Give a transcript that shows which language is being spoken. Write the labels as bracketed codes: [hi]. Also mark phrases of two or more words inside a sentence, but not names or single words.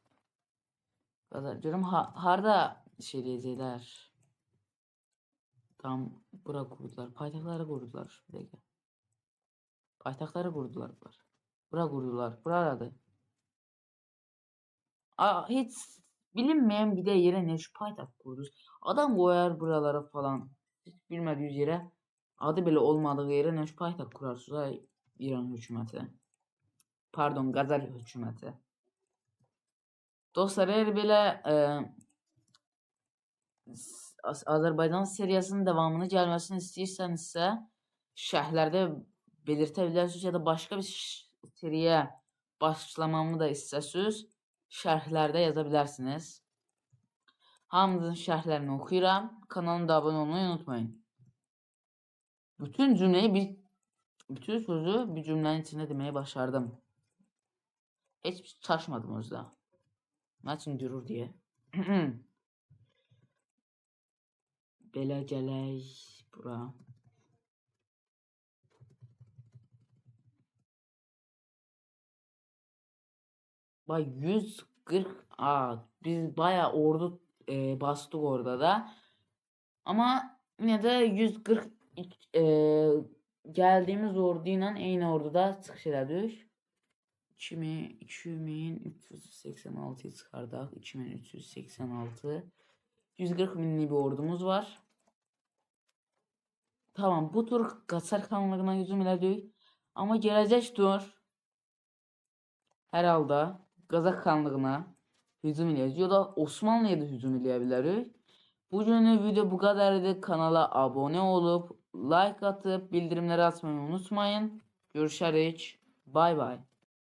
[az] Görüm harda şey deyəcəklər. Tam bura qurdular. Paytaxtları qurdular. Bir dəqiqə. Paytaxtları qurdular bunlar. Bura qurdular. Buradadır. [tr] Heç bilinmeyen bir de yere ne şu paytaxt qururuz. Adam koyar buralara falan. Hiç bilmediğiniz yere adı bile olmadığı yere ne şu paytaxt kurarsınız ay İran hükümeti. [az] Pardon Qatar hükümeti. Dostlar eğer belə Azərbaycan seriyasının davamını gəlməsini istəyirsənizsə, şərhlərdə belirtə bilərsiniz ya da başqa bir seriyə başlamamı da istəsəniz, şərhlərdə yaza bilərsiniz. Hamınızın şərhlərini oxuyuram. Kanalıma da abunə olmayı unutmayın. Bütün sözü bir cümlənin içində deməyi başardım. Heç çaşmadım özdə. Nə üçün durur deyə. Belə gələk bura. [tr] Bak 140 biz bayağı ordu bastık orada da. Ama yine de 140 geldiğimiz orduyla aynı orduda çıxış elədik. [az] 2386'yı çıxardaq. 2386. 140 minlik bir ordumuz var. Tamam, bu tur Qaçar Xanlığına hücum elədik. Amma gələcək tur hər halda Qazax Xanlığına hücum eləyəcək. Ya da Osmanlıya da hücum eləyə bilərik. [tr] Bugünlük video bu kadar idi. Kanala abone olup like atıp bildirimleri açmayı unutmayın. [az] Görüşərik. Bay bay.